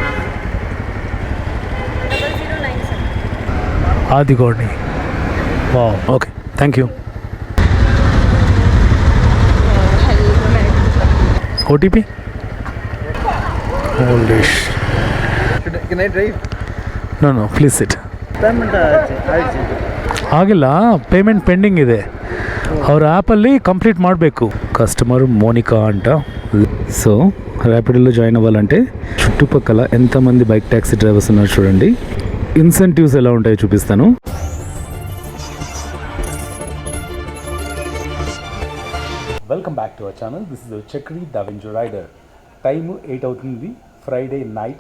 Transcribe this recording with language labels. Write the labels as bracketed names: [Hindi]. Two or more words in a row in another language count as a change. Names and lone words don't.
[English] 0097. Adi Gorni. Wow. Okay. Thank you. OTP? Holy sh. Can I drive? No. Please sit. Payment [Kannada] ಆಗಿಲ್ಲ, [English] payment pending [Kannada] ಇದೆ. ಅವ್ರ ಆ್ಯಪಲ್ಲಿ ಕಂಪ್ಲೀಟ್ ಮಾಡಬೇಕು. ಕಸ್ಟಮರ್ ಮೋನಿಕಾ ಅಂತ. [Telugu] సో ర్యాపిడోలో జాయిన్ అవ్వాలంటే చుట్టుపక్కల ఎంతమంది [English] bike taxi drivers [Telugu] ఉన్నారు చూడండి. [English] Incentives [Telugu] ఎలా ఉంటాయో చూపిస్తాను. [English] Welcome back to our channel. This is Chakri the Venture Rider. [Telugu] టైము 8 అవుతుంది, [English] Friday night.